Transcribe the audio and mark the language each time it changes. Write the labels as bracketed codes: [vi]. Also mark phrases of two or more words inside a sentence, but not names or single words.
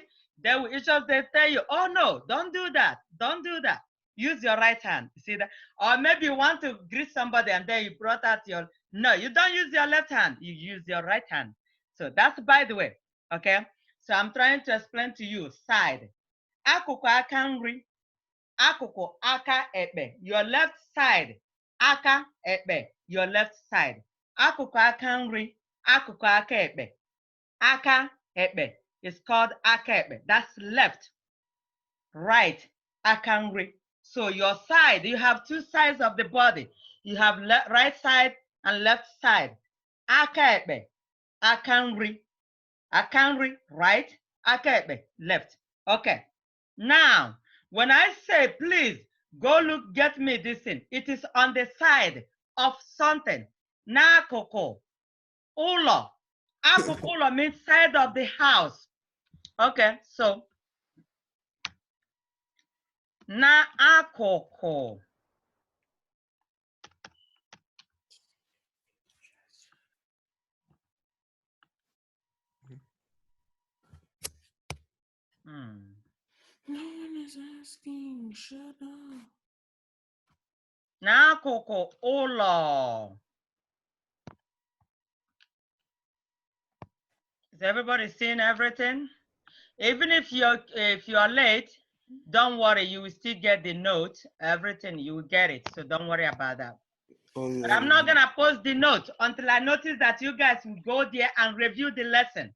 [en] They will each of them tell you, oh no, don't do that, don't do that. Use your right hand. You see that? Or maybe you want to greet somebody and then you brought out your, no, you don't use your left hand, you use your right hand. So that's by the way, okay? So I'm trying to explain to you, side. [ig] Akụkụ aka nri, akụkụ aka ekpe, [en] your left side. [ig] Aka ekpe, [en] your left side. [ig] Akụkụ aka nri, akụkụ aka ekpe. Aka ekpe [en] is called [ig] aka ekpe. [en] That's left. Right, [ig] aka nri. [en] So your side, you have two sides of the body. You have right side and left side. [ig] Aka ekpe, aka nri. Aka nri, right. Aka ekpe, [en] left. Okay. Now, when I say, please, go look, get me this thing, it is on the side of something. [ig] N'akụkụ ụlọ. Akụkụ ụlọ [en] means side of the house. Okay, so n'akụkụ. No one is asking. Shut up. [ig] N'akụkụ ụlọ. [en] Is everybody seeing everything? Even if you're late, don't worry, you will still get the note, everything, you will get it. So don't worry about that. But I'm not gonna post the note until I notice that you guys will go there and review the lesson.